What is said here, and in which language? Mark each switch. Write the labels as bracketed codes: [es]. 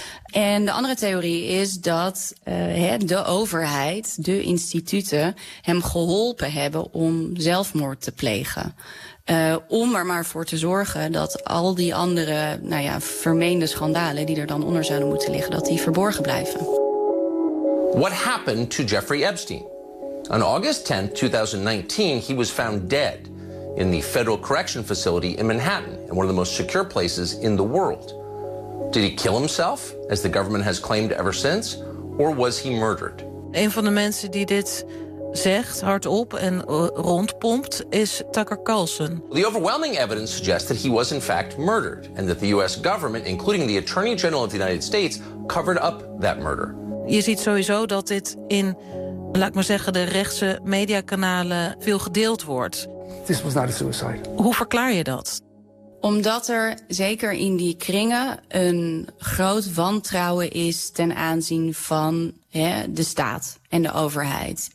[nl] En de andere theorie is dat de overheid, de instituten, hem geholpen hebben om zelfmoord te plegen. Om er maar voor te zorgen dat al die andere vermeende schandalen die er dan onder zouden moeten liggen, dat die verborgen blijven. [en] What happened to Jeffrey Epstein? On August 10, 2019, he was found dead in the Federal Correction Facility in Manhattan, in one of the most secure places in the world. Did he kill himself, as the government has claimed ever since, or was he murdered? [nl] Een van de mensen die dit zegt, hardop en rondpompt, is Tucker Carlson. [en] The overwhelming evidence suggests that he was in fact murdered, and that the US government, including the Attorney General of the United States, covered up that murder. [nl] Je ziet sowieso dat dit in, laat ik maar zeggen, de rechtse mediakanalen veel gedeeld wordt. [en] This was not a suicide. [nl] Hoe verklaar je dat? Omdat er zeker in die kringen een groot wantrouwen is ten aanzien van de staat en de overheid.